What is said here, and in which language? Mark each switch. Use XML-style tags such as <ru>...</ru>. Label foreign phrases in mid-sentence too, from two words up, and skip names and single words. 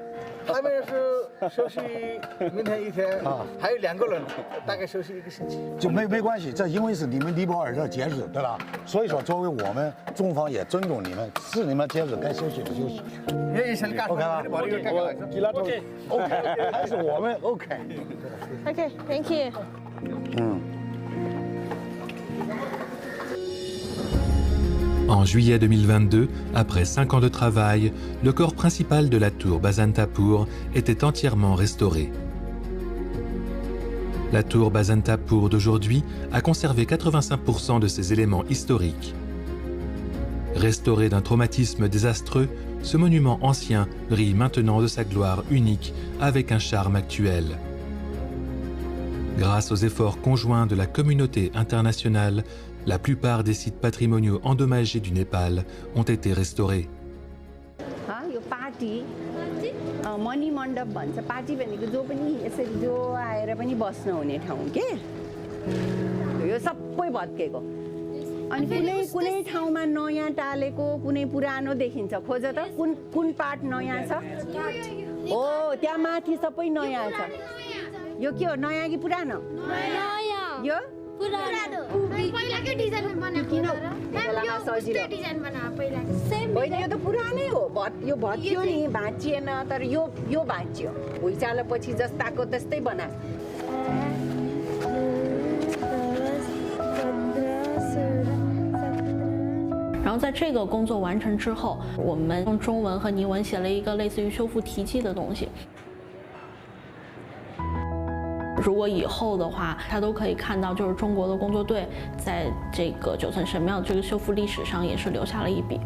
<zh>他们是休息明天1天啊，还有2个人，大概休息1个星期。就没关系，这因为是你们尼泊尔的节日，对吧？所以说，作为我们中方也尊重你们，是你们节日该休息的休息。OK 吧 ？OK， 还是我们</zh> <en>OK。OK，Thank you。</en> <fr>En juillet 2022, après 5 ans de travail, le corps principal de la tour Bazantapur était entièrement restauré. La tour Bazantapur d'aujourd'hui a conservé 85% de ses éléments historiques. Restauré d'un traumatisme désastreux, ce monument ancien brille maintenant de sa gloire unique avec un charme actuel. Grâce aux efforts conjoints de la communauté internationale, la plupart des sites patrimoniaux endommagés du Népal ont été restaurés.</fr> <ne>यो पार्टी मणि मण्डप भन्छ पार्टी भनेको जो पनि यसरी जो आएर पनि बस्न हुने ठाउँ के यो सबै भत्केको अनि कुनै ठाउँमा नयाँ टालेको कुनै पुरानो देखिन्छ खोज त कुन पार्ट नयाँ छ हो त्यहाँ माथि सबै नयाँ छ यो के हो नयाँ कि पुरानो नयाँ यो पुरानो पहिलाकै डिजाइन बनाएको डिजाइन बनाएको पहिलाको सेम होइन यो त पुरानै हो यो भत्कियो नि भाँचिएन तर यो भाँचियो भुइँचालोपछि जस्ताको त्यस्तै बनाएको</ne> <zh>然后在这个工作完成之后，我们用中文和尼文写了一个类似于修复题记的东西。如果以后的话，他都可以看到，就是中国的工作队在这个9层神庙这个修复历史上也是留下了一笔。</zh>